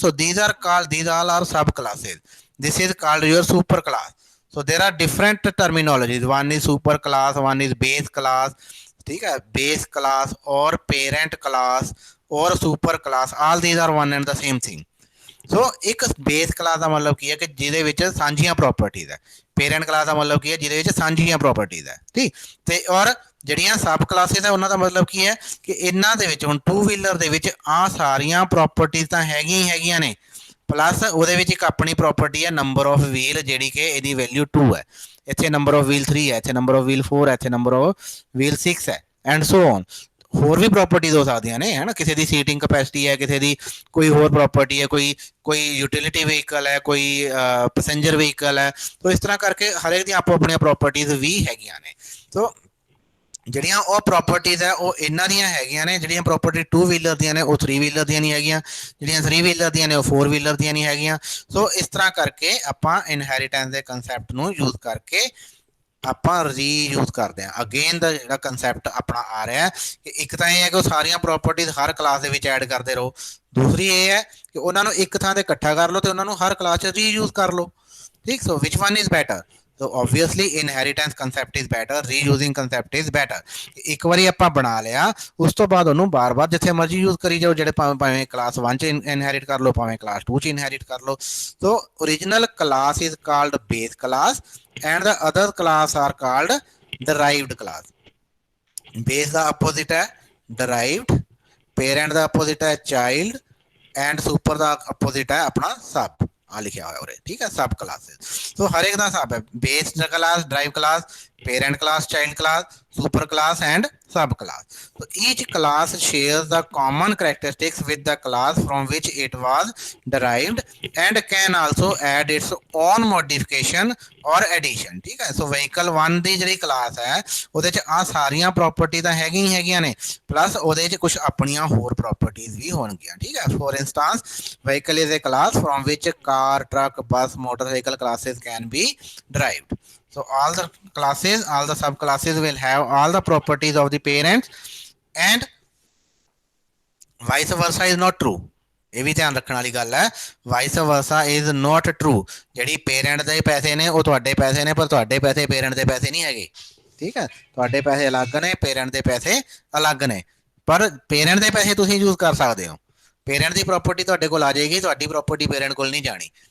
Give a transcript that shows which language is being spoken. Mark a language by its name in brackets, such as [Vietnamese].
[English] So these all are sub classes। This is called your super class। So there are different terminologies, one is super class, one is base class, [Hindi] ठीक है। [English] Base class और parent class और super class, all these are one and the same thing। [Hindi] सो एक base class का मतलब की है कि [Punjabi] ਜਿਹਦੇ ਵਿੱਚ ਸਾਂਝੀਆਂ ਪ੍ਰੋਪਰਟੀਜ਼ ਹੈ। ਪੇਰੈਂਟ ਕਲਾਸ ਦਾ ਮਤਲਬ ਕੀ ਹੈ, ਜਿਹਦੇ ਵਿੱਚ ਸਾਂਝੀਆਂ ਪ੍ਰੋਪਰਟੀਜ਼ ਹੈ, ਠੀਕ। ਤੇ ਔਰ ਜਿਹੜੀਆਂ ਸਬ ਕਲਾਸਿਸ ਹੈ ਉਹਨਾਂ ਦਾ ਮਤਲਬ ਕੀ ਹੈ ਕਿ ਇਹਨਾਂ ਦੇ ਵਿੱਚ ਹੁਣ 2 ਵੀਲਰ ਦੇ ਵਿੱਚ ਆ ਸਾਰੀਆਂ ਪ੍ਰੋਪਰਟੀਜ਼ ਤਾਂ ਹੈਗੀਆਂ ਹੀ ਹੈਗੀਆਂ ਨੇ, ਪਲੱਸ ਉਹਦੇ ਵਿੱਚ ਇੱਕ ਆਪਣੀ ਪ੍ਰੋਪਰਟੀ ਹੈ ਨੰਬਰ ਆਫ ਵੀਲ, ਜਿਹੜੀ ਕਿ ਇਹਦੀ ਵੈਲਿਊ 2 ਹੈ। ਇੱਥੇ ਨੰਬਰ ਆਫ ਵੀਲ 3 ਹੈ, ਇੱਥੇ ਨੰਬਰ ਆਫ ਵੀਲ 4 ਹੈ, ਇੱਥੇ ਨੰਬਰ ਆਫ ਵੀਲ 6 ਹੈ, ਐਂਡ ਸੋ ਔਨ। ਹੋਰ ਵੀ ਪ੍ਰੋਪਰਟੀਜ਼ ਹੋ ਸਕਦੀਆਂ ਨੇ, ਹੈ ਨਾ, ਕਿਸੇ ਦੀ ਸੀਟਿੰਗ ਕਪੈਸਿਟੀ ਹੈ, ਕਿਸੇ ਦੀ ਕੋਈ ਹੋਰ ਪ੍ਰੋਪਰਟੀ ਹੈ, ਕੋਈ ਯੂਟਿਲਿਟੀ ਵਹੀਕਲ ਹੈ, ਕੋਈ ਪੈਸੇਂਜਰ ਵਹੀਕਲ ਹੈ। ਸੋ ਇਸ ਤਰ੍ਹਾਂ ਕਰਕੇ ਹਰੇਕ ਦੀਆਂ ਆਪੋ ਆਪਣੀਆਂ ਪ੍ਰੋਪਰਟੀਜ਼ ਵੀ ਹੈਗੀਆਂ ਨੇ। ਸੋ ਜਿਹੜੀਆਂ ਉਹ ਪ੍ਰੋਪਰਟੀਜ਼ ਹੈ ਉਹ ਇਹਨਾਂ ਦੀਆਂ ਹੈਗੀਆਂ ਨੇ। ਜਿਹੜੀਆਂ ਪ੍ਰੋਪਰਟੀ 2 ਵੀਲਰ ਦੀਆਂ ਨੇ ਉਹ 3 ਵੀਲਰ ਦੀਆਂ ਨਹੀਂ ਹੈਗੀਆਂ, ਜਿਹੜੀਆਂ 3 ਵੀਲਰ ਦੀਆਂ ਨੇ ਉਹ 4 ਵੀਲਰ ਦੀਆਂ ਨਹੀਂ ਹੈਗੀਆਂ। ਸੋ ਇਸ ਤਰ੍ਹਾਂ ਕਰਕੇ ਆਪਾਂ ਇਨਹੈਰੀਟੈਂਸ ਦੇ ਕੰਸੈਪਟ ਨੂੰ ਯੂਜ਼ ਕਰਕੇ ਆਪਾਂ ਰੀਯੂਜ਼ ਕਰਦੇ ਹਾਂ। ਅਗੇਨ ਦਾ ਜਿਹੜਾ ਕੰਸੈਪਟ ਆਪਣਾ ਆ ਰਿਹਾ ਕਿ ਇੱਕ ਤਾਂ ਇਹ ਹੈ ਕਿ ਉਹ ਸਾਰੀਆਂ ਪ੍ਰੋਪਰਟੀਜ਼ ਹਰ ਕਲਾਸ ਦੇ ਵਿੱਚ ਐਡ ਕਰਦੇ ਰਹੋ। ਦੂਸਰੀ ਇਹ ਹੈ ਕਿ ਉਹਨਾਂ ਨੂੰ ਇੱਕ ਥਾਂ ਤੇ ਇਕੱਠਾ ਕਰ ਲਓ ਤੇ ਉਹਨਾਂ ਨੂੰ ਹਰ ਕਲਾਸ 'ਚ ਰੀਯੂਜ਼ ਕਰ ਲਓ। [English] ਠੀਕ, so which one is better? So obviously inheritance concept is better, reusing concept is better। [Punjabi] ਇੱਕ ਵਾਰੀ ਆਪਾਂ ਬਣਾ ਲਿਆ ਉਸ ਤੋਂ ਬਾਅਦ ਉਹਨੂੰ ਬਾਰ-ਬਾਰ ਜਿੱਥੇ ਮਰਜ਼ੀ ਯੂਜ਼ ਕਰੀ ਜਾਓ, ਜਿਹੜੇ ਭਾਵੇਂ ਕਲਾਸ 1 ਚ ਇਨਹੈਰਿਟ ਕਰ ਲਓ, ਭਾਵੇਂ ਕਲਾਸ 2 ਚ ਇਨਹੈਰਿਟ ਕਰ ਲਓ। [English] So original class is called base class and the other class are called derived class। [Punjabi] base ਦਾ opposite ਹੈ derived, parent ਦਾ ਆਪੋਜ਼ਿਟ ਹੈ child and super ਦਾ opposite ਹੈ ਆਪਣਾ sub। ਆ ਲਿਖਿਆ ਹੋਇਆ ਉਰੇ, ਠੀਕ ਹੈ, ਸਬ ਕਲਾਸਿਸ। ਸੋ ਹਰ ਇੱਕ ਦਾ ਸਬ ਹੈ, base class, drive class, parent class, child class, super class and sub class। [English] So each class shares the common characteristics with the class from which it was derived and can also add its own modification or addition। [Hindi] ठीक है, [Punjabi] so vehicle 1 ਦੀ ਜਿਹੜੀ class ਹੈ ਉਹਦੇ ਚ ਆ ਸਾਰੀਆਂ property ਤਾਂ ਹੈਗੀਆਂ ਹੀ ਹੈਗੀਆਂ ਨੇ, ਪਲੱਸ ਉਹਦੇ ਚ ਕੁਝ ਆਪਣੀਆਂ ਹੋਰ ਪ੍ਰੋਪਰਟੀਜ਼ ਵੀ ਹੋਣਗੀਆਂ। ਠੀਕ ਹੈ, [English] For instance vehicle is a class from which car, truck, bus, motorcycle classes can be derived। So all the classes, all the subclasses will have all the properties of the parents and vice versa is not true। [Punjabi] ਇਹ ਵੀ ਧਿਆਨ ਰੱਖਣ ਵਾਲੀ ਗੱਲ ਹੈ, [English] Vice versa is not true. [Punjabi] ਜਿਹੜੀ parent ਦੇ ਪੈਸੇ ਨੇ ਉਹ ਤੁਹਾਡੇ ਪੈਸੇ ਨੇ, ਪਰ ਤੁਹਾਡੇ ਪੈਸੇ ਪੇਰੈਂਟ ਦੇ ਪੈਸੇ ਨਹੀਂ ਹੈਗੇ। ਠੀਕ ਹੈ, ਤੁਹਾਡੇ ਪੈਸੇ ਅਲੱਗ ਨੇ, ਪੇਰੈਂਟ ਦੇ ਪੈਸੇ ਅਲੱਗ ਨੇ, ਪਰ ਪੇਰੈਂਟ ਦੇ ਪੈਸੇ ਤੁਸੀਂ ਯੂਜ਼ ਕਰ ਸਕਦੇ ਹੋ। ਪੇਰੈਂਟ ਦੀ ਪ੍ਰੋਪਰਟੀ ਤੁਹਾਡੇ ਕੋਲ ਆ ਜਾਏਗੀ, ਤੁਹਾਡੀ ਪ੍ਰੋਪਰਟੀ ਪੇਰੈਂਟ ਕੋਲ ਨਹੀਂ ਜਾਣੀ।